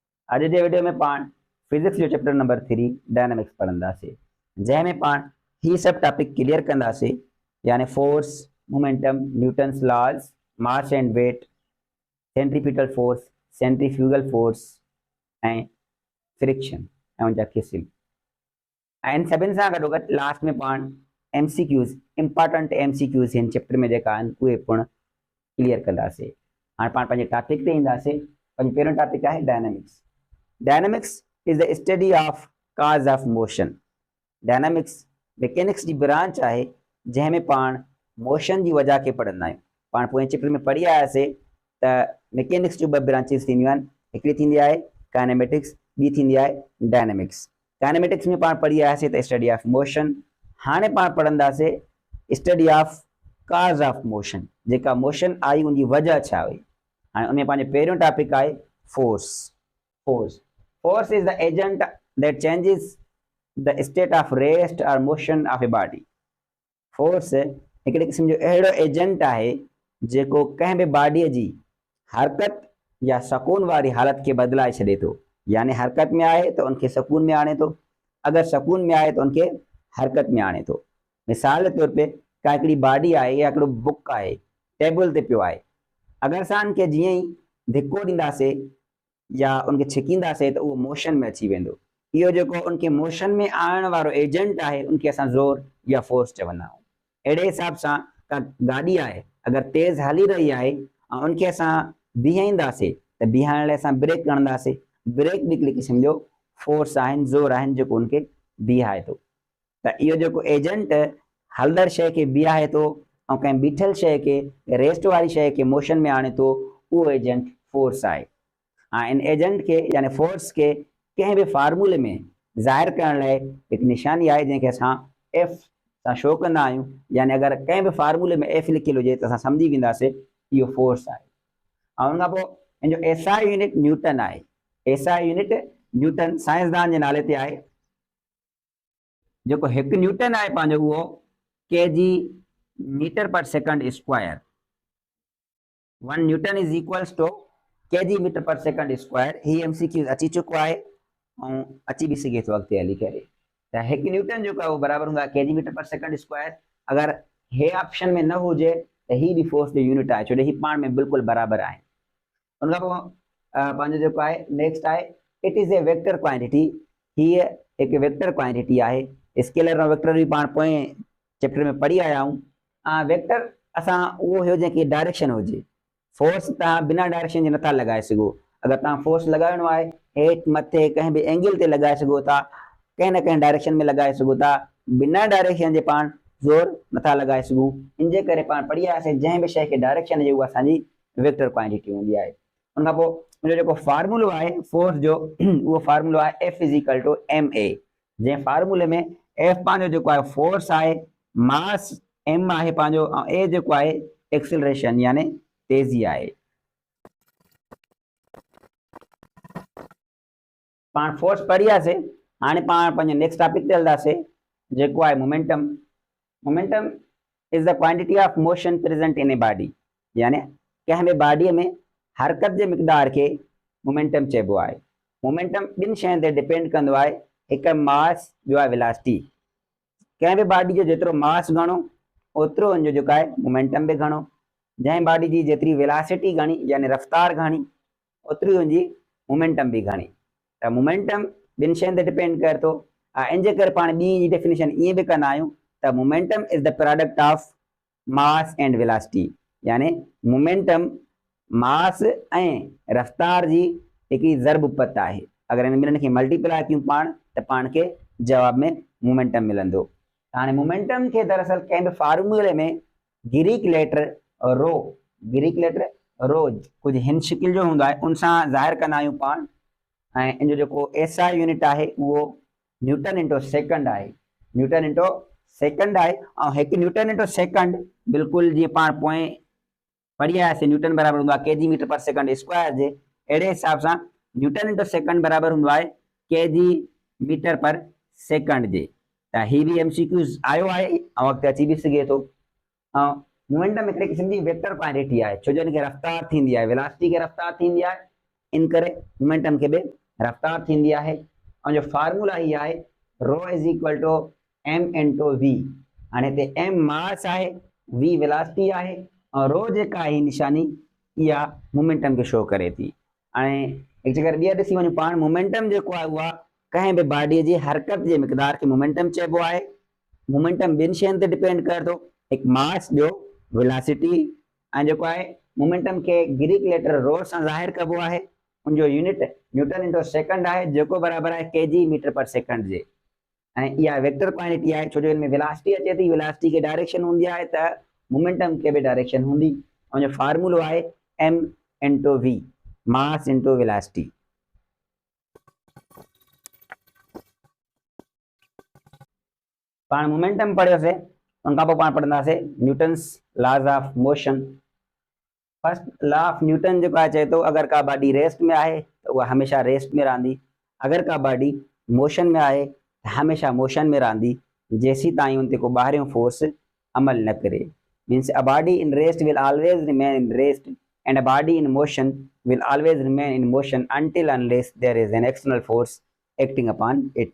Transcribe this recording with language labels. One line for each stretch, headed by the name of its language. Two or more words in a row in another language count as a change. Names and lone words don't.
Sindhi: अॼु जे वीडियो में पाण फिजिक्स जो
English: chapter number
Sindhi: 3 डायनामिक्स पढ़ंदासीं, जंहिंमें पाण ही सभु
English: topic clear
Sindhi: कंदासीं, यानी
English: force, momentum, Newton's laws, mass and weight, centripetal force, centrifugal force
Sindhi: ऐं फ्रिक्शन ऐं उनजा क़िस्म। ऐं इन सभिनि सां गॾोगॾु लास्ट में पाण
English: MCQs, important MCQs
Sindhi: हिन चैप्टर में जेका आहिनि उहे पिणु क्लियर कंदासीं। हाणे पाण पंहिंजे टॉपिक ते ईंदासीं। पंहिंजो पहिरियों टॉपिक आहे डायनामिक्स।
English: Dynamics is the study of cause of motion.
Sindhi: डायनामिक्स मैकेनिक्स जी ब्रांच आहे जंहिंमें पाण मोशन जी वजह खे पढ़ंदा आहियूं। पाण पोइ चैप्टर में पढ़ी आयासीं त मैकेनिक्स जूं ॿ ब्रांचिस थींदियूं आहिनि, हिकिड़ी थींदी आहे काइनेमेटिक्स, ॿी थींदी आहे डायनामिक्स। काइनेमेटिक्स में पाण पढ़ी आयासीं त
English: study of motion.
Sindhi: हाणे पाण पढ़ंदासीं
English: study of cause of motion,
Sindhi: जेका मोशन आई उनजी वजह छा हुई। हाणे उनमें पंहिंजो पहिरियों टॉपिक आहे फोर्स।
English: Force is the agent that changes the state of rest or motion of a body.
Sindhi: फोर्स हिकिड़े क़िस्म जो अहिड़ो एजेंट आहे जेको कंहिं बि बॉडीअ जी हरकत या सकून वारी हालत खे बदिलाए छॾे थो। यानी हरकत में आहे त उनखे सकून में आणे थो, अगरि सकून में आहे त उनखे हरकत में आणे थो। मिसाल के तौर पे का हिकिड़ी बॉडी आहे या हिकिड़ो बुक आहे, टेबल ते पियो आहे, अगरि असां उनखे जीअं ई धिको ॾींदासीं या उनखे छिकींदासीं त उहो मोशन में अची वेंदो। इहो जेको उनखे मोशन में आणण वारो एजेंट आहे उनखे असां ज़ोर या फोर्स चवंदा आहियूं। अहिड़े हिसाब सां का गाॾी आहे, अगरि तेज़ हली रही आहे ऐं उनखे असां बीहाईंदासीं त बीहाइण लाइ असां ब्रेक खणंदासीं। ब्रेक बि हिकिड़ी क़िस्म जो फोर्स आहिनि, ज़ोर आहिनि जेको उनखे बीहाए थो। त इहो जेको एजेंट हलंदड़ शइ खे बीहाए थो ऐं कंहिं बीठल शइ खे, रेस्ट वारी शइ खे मोशन में आणे थो, उहो एजेंट फोर्स आहे। हाँ, इन एजेंट के यानी फोर्स के कंहिं भी फार्मूले में ज़ाहिर करण लाइ हिकु निशानी आहे जंहिंखे असां एफ सां शो कंदा आहियूं। यानी अगरि कंहिं बि फार्मूले में एफ लिखियलु हुजे त असां सम्झी वेंदासीं इहो फोर्स आहे। ऐं उन खां पोइ हिन जो
English: SI unit
Sindhi: न्यूटन आहे।
English: SI unit
Sindhi: न्यूटन साइंसदान जे नाले ते आहे। जेको हिकु न्यूटन आहे पंहिंजो उहो
English: kg meter per second square. 1 Newton is equals to kg meter per second square.
Sindhi: ही MCQ अची चुको आहे ऐं अची बि सघे थो अॻिते हली करे। त हिकु न्यूटन जेको आहे उहो बराबरि हूंदो आहे
English: kg meter per second square.
Sindhi: अगरि हे ऑप्शन में न हुजे त ही बि फोर्स जो यूनिट आहे, छो जो ही पाण में बिल्कुलु बराबरि आहे। उन खां पोइ पंहिंजो जेको आहे नेक्स्ट आहे
English: it is a vector quantity.
Sindhi: हीअ हिकु
English: vector quantity
Sindhi: आहे। स्केलर ऐं वेक्टर बि पाण पोएं चैप्टर में पढ़ी आया आहियूं। वेक्टर असां उहो हुजे जंहिंखे डायरेक्शन हुजे। फोर्स तव्हां बिना डायरेक्शन जे नथा लॻाए सघो। अगरि तव्हां फोर्स लॻाइणो आहे हेठि मथे कंहिं बि एंगल ते लॻाए सघो था, कंहिं न कंहिं डायरेक्शन में लॻाए सघो था। बिना डायरेक्शन जे पाण ज़ोर नथा लॻाए सघूं। इन जे करे पाण पढ़ी आयासीं जंहिं बि शइ खे डायरेक्शन हुजे उहा असांजी
English: vector quantity
Sindhi: हूंदी आहे। उन खां पोइ मुंहिंजो जेको फार्मूलो आहे फोर्स जो उहो फार्मूलो आहे
English: F is equal to ma.
Sindhi: जंहिं फार्मूले में F पंहिंजो जेको आहे फोर्स आहे, मास m आहे पंहिंजो, ऐं a जेको आहे एक्सिलरेशन यानी तेज़ी आहे। पाण फोर्स पढ़ी आयासीं। हाणे पाण पंहिंजे
English: next topic
Sindhi: ते हलंदासीं जेको आहे मोमेंटम।
English: Momentum is the quantity of motion present in a body.
Sindhi: यानी कंहिं बि बॉडीअ में हरकत जे मिक़दार खे मोमेंटम चइबो आहे। मोमेंटम ॿिनि शयुनि ते डिपेंड कंदो आहे, हिकु मास, ॿियो आहे वेलोसिटी। कंहिं बि बॉडी जो जेतिरो मास घणो ओतिरो हुनजो जेको आहे मोमेंटम बि घणो। जंहिं बॉडी जी जेतिरी वेलोसिटी घणी यानी रफ़्तार घणी ओतिरी हुनजी मोमेंटम बि घणी। त मोमेंटम ॿिनि शयुनि ते डिपेंड करे थो। इन जे करे पाण ॿी जी डेफिनेशन ईअं बि कंदा आहियूं त
English: momentum is the product of mass and velocity.
Sindhi: यानी मोमेंटम मास ऐं रफ़्तार जी हिकिड़ी ज़रब उपत आहे। अगरि हिन ॿिन्हिनि खे मल्टीप्लाई कयूं पाण त पाण खे जवाब में मोमेंटम मिलंदो। हाणे मोमेंटम खे दरअसल कंहिं बि फार्मूले में
English: Greek letter
Sindhi: रो कुझु हिन शिकिल जो हूंदो आहे, उन सां ज़ाहिर कंदा आहियूं पाण। ऐं इन जो जेको
English: SI unit
Sindhi: आहे उहो
English: newton into second
Sindhi: आहे।
English: newton into second
Sindhi: आहे। ऐं हिकु
English: newton into second
Sindhi: बिल्कुलु जीअं पाण पोएं पढ़ी आयासीं न्यूटन बराबरि हूंदो आहे
English: kg meter per second square
Sindhi: जे। अहिड़े हिसाब सां
English: newton into second
Sindhi: बराबरि हूंदो आहे
English: kg meter per second
Sindhi: जे। त ही बि MCQ आयो आहे ऐं अॻिते अची बि सघे थो। ऐं मोमेंटम हिकिड़े क़िस्म जी
English: vector quantity
Sindhi: आहे, छो जो हिनखे रफ़्तार थींदी आहे, वेलोसिटी खे रफ़्तार थींदी आहे, इन करे मोमेंटम खे बि रफ्तार थींदी आहे ऐं जो फार्मूला ही आहे
English: rho is equal to m into v.
Sindhi: हाणे हिते एम मास आहे, वी वेलासिटी आहे ऐं रो जेका आहे निशानी इहा मोमेंटम खे शो करे थी। हाणे हिकु चकर ॿीहर ॾिसी वञूं पाण, मोमेंटम जेको आहे उहा कंहिं बि बॉडीअ जी हरकत जे मिक़दार खे मोमेंटम चइबो आहे। मोमेंटम ॿिनि शयुनि ते डिपेंड करे थो, हिकु मास, ॿियो वेलासिटी। ऐं जेको आहे मोमेंटम खे
English: Greek letter
Sindhi: रो सां ज़ाहिर कबो आहे, उनजो यूनिट
English: newton into second
Sindhi: आहे, जेको बराबरि आहे
English: kg meter per second
Sindhi: जे। ऐं इहा
English: vector quantity
Sindhi: आहे, छो जो हिन में वेलासिटी अचे थी, वेलासिटी खे डायरेक्शन हूंदी आहे त मोमेंटम खे बि डायरेक्शन हूंदी। ऐं जो फार्मूलो आहे
English: m into v, mass into velocity.
Sindhi: पाण मोमेंटम पढ़ियोसीं, उनखां पोइ पाण पढ़ंदासीं
English: Newton's laws of motion. first law of Newton
Sindhi: जेको आहे चए थो अगरि का बॉडी रेस्ट में आहे त उहा हमेशह रेस्ट में रहंदी, अगरि का बॉडी मोशन में आहे त हमेशह मोशन में रहंदी जेसीं ताईं उन ते को ॿाहिरियों फोर्स अमल न करे।
English: Means a body in rest will always remain in rest and a body in motion will always remain in motion until unless there is an external force acting upon it.